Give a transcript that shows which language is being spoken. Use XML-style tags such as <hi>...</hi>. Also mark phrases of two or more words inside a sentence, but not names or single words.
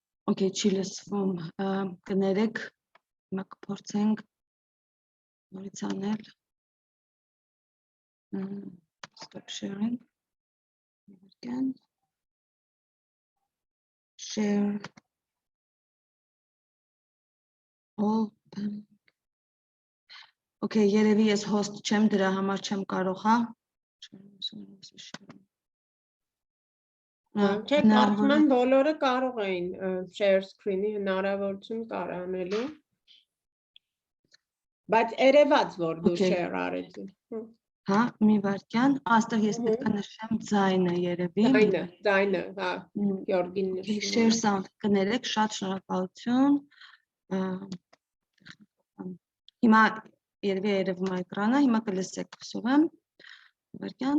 <hy>Okay, չի լսվում, կներեք, հիմա կփորձենք նորից անել,</hy> <en>stop sharing, again, share, open,</en> <hy>okay, երևի ես host չեմ, դրա համար չեմ կարող, հա, Չէ, կարծում եմ բոլորը կարող էին</hy> <en>share screen-</en> <hy>ի հնարավորություն կար անելու, բայց երևաց, որ դու share արեցի։ Հա, մի վարքյան, աստեղ ես պետք է նշեմ ձայնը երևի։ Ձայնը, հա, Գյորգին նշում։</hy> <en>Share sound</en> <hy>կներեք, շատ շնորհակալություն։ Հիմա երևի երևում է էկրանը, հիմա կլսեք, հուսով եմ։ Վարքյան։</hy>